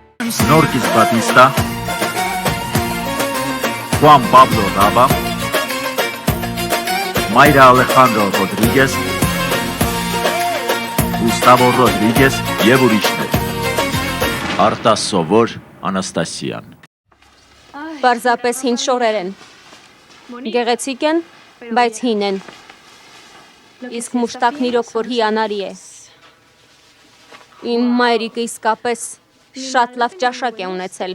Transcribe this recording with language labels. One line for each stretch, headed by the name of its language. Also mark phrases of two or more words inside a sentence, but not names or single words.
Armenian: Norquis Batista, Juan Pablo Raba, Mayra Alejandro Rodríguez, Gustavo Rodríguez եւ ուրիշներ։ Արտասովոր Անաստասիան։ Պարզապես հին շորեր են։ Գեղեցիկ են, բայց հին են։ Իսկ մուշտակն իրոք որ հիանալի է։ Իմ մայրիկը իսկապես շատ լավ ճաշակ է ունեցել։